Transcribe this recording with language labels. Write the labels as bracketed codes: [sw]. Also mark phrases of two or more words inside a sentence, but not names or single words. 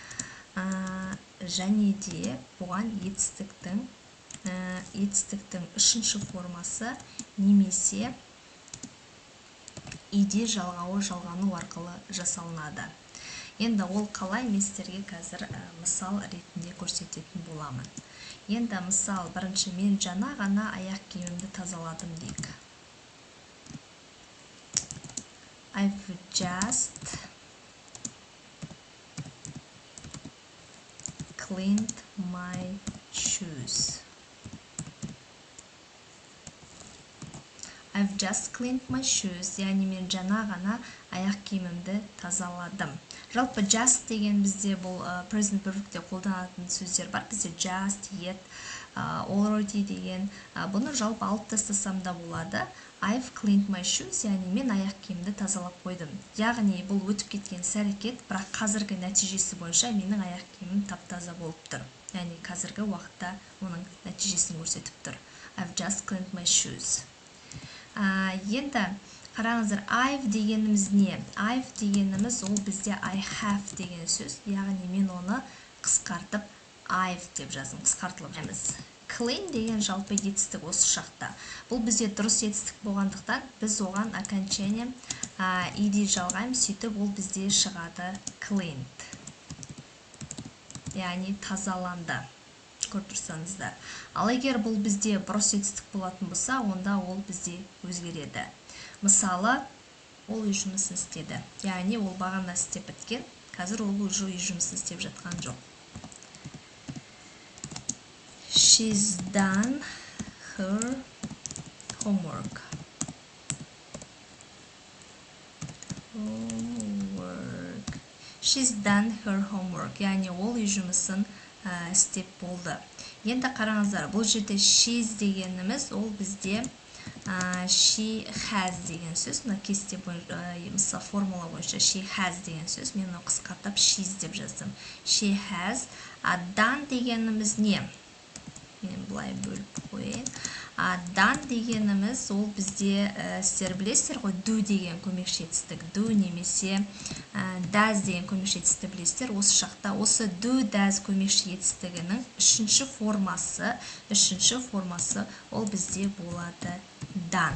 [kk] Және де бұған етістіктің үшінші формасы немесе иде жалғану арқылы жасалынады. Енді ол қалай, мен сіздерге қазір мысал ретінде көрсететін боламын. Енді мысал, бірінші мен жаңа ғана аяқ киімімді тазаладым дейік. [en] I've just cleaned my shoes. I've just cleaned my shoes, [kk] яғни мен жаңа ғана аяқ киімімді тазаладым. Жалпы just деген бізде бұл present perfect'те қолданатын сөздер бар. Бізде [en] just, yet, already [kk] деген. Бұны жалпы алып тастасам да болады. [en] I've cleaned my shoes, [kk] яғни мен аяқ киімімді тазалап қойдым. Яғни бұл өтіп кеткен іс-әрекет, бірақ қазіргі нәтижесі бойынша менің аяқ киімім тап-таза болып тұр. Яғни қазіргі уақытта оның нәтижесін көрсетіп тұр. [en] I've just cleaned my shoes. [kk] Енді қараңыздар, I've дегеніміз не? I've дегеніміз ол бізде [en] I have [kk] деген сөз, яғни мен оны қысқартып I've деп жаздым, қысқартылып жеміз. Clean деген жалпы етістік осы шақта. Бұл бізде дұрыс етістік болғандықтан біз оған окончание иде жалғаймыз, сөйтіп ол бізде шығады cleaned, яғни тазаланды. Көріп тұрсаңыздар. Ал егер бұл бізде бұрыс етістік болатын болса, онда ол бізде өзгереді. Мысалы, ол үй жұмысын істеді. Яғни ол бағана істеп біткен, қазір ол уже үй жұмысын істеп жатқан жоқ. [en] She's done her homework. She's done her homework. [kk] Яғни ол үй жұмысын істеп болды. Енді қараңыздар, бұл жерде she's дегеніміз ол бізде [en] she has [kk] деген сөз. Мына кесте бойынша, формула бойынша [en] she has [kk] деген сөз. Мен оны қысқартып she's деп жаздым. [en] She has. [kk] Done дегеніміз не? Мен бұлай бөліп қойын. Done дегеніміз ол бізде сіздер білесіздер ғой, do деген көмекші етістік. Do немесе does деген көмекші етістікті білесіздер. Осы шақта осы [en] do, does [kk] көмекші етістігінің үшінші формасы ол бізде болады done.